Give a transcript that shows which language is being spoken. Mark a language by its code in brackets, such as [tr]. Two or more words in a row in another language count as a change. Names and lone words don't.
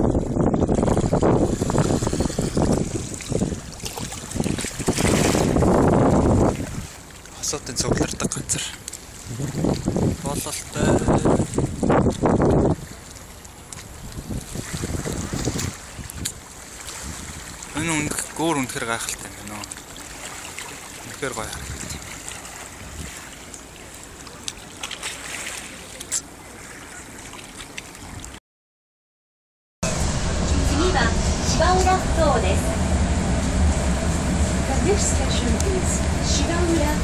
[mn] Хосоотын цуглардаг газар. Бололтой. Энэ гүүр үнэхээр гайхалтай юм байна. Үнэхээр гоё харагдав. [ja] 芝浦ふ頭です。 [en] The next station is [ja] 芝浦ふ頭。